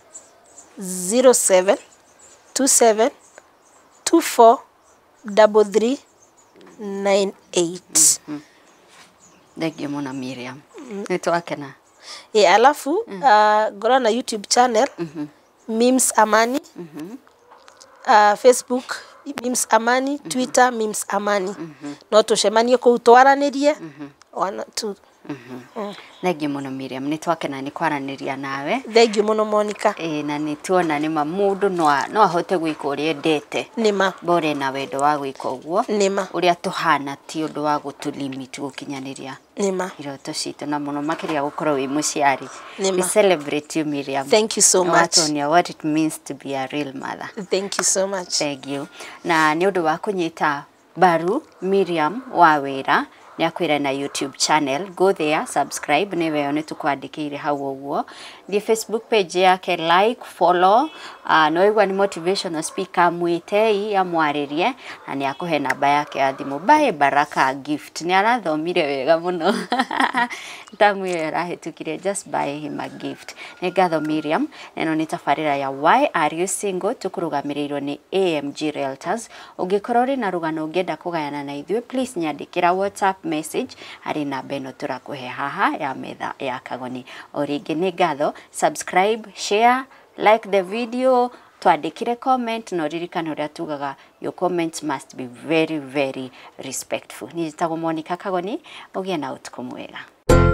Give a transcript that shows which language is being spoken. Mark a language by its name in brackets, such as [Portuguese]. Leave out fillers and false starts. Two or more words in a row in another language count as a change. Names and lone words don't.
[Kikuyu] 07 27 24 33 98. [English] Thank you [Kikuyu] mona Miriam. Nitwakena. Alafu ngora na [English] YouTube channel [Kikuyu] Mims Amani. Facebook Mims Amani, Twitter Mims Amani. No tucemanie kuu twaranirie. Thengiũ mũno Miriam, nĩ twakena nĩ kwaranĩria nawe. Thengiũ mũno Monica. Na nĩ tuona nĩ ma mũndũ no ahote gwĩka ũrĩa endete. Nĩma. Bore na wendo wa gwĩka ũguo. Nĩma. Ũrĩa tũhana ti ũndũ wa gũtũlimit gũkinyanĩria. Nĩma. Iroto citũ na mũno makĩria gũkorwo wĩ mũciari. Nĩma. [English] We celebrate you Miriam. Thank you so much. Watonia what it means to be a real mother. Thank you so much. Thank you. [Kikuyu] Na nĩ ũndũ wa kũnyita mbaru Miriam Wawĩra nĩ akwĩra na [English] YouTube channel, go there, [Kikuyu] subscribe, nĩ weyo nĩ tũkwandĩkĩire hau ũguo. Thiĩ Facebook page yake, [English] like, follow, [Kikuyu] no igua nĩ [English] motivational speaker [Kikuyu] mwĩtei amwarĩrie, na nĩ akũhe namba yake ya thimũ. [English] Buy Baraka gift, [Kikuyu] nĩ arathomire wega mũno. Tamu ĩyo ĩrahĩtũkire, [English] just buy him a gift. [Kikuyu] Nĩ ngatho Miriam, ĩno nĩ tabarĩra ya Why Are You Single, tũkũrũgamĩrĩirwo nĩ AMG Realtors. Ũngĩkorwo ũrĩ na rũgano ũngĩenda kũgayana na ithuĩ, please nyandĩkĩra [English] WhatsApp message [Kikuyu] harĩ namba ĩno tũrakũhe haha ya metha ya Kagoni. O rĩngĩ nĩ ngatho, subscribe, [English] share, like the video, [Kikuyu] twandĩkĩre comment, no ririkane ũrĩa tugaga [English] your comments must be very, very respectful. [Kikuyu] Nĩ njĩtagwo Monica Kagoni, ũgĩe na ũtukũ mwega.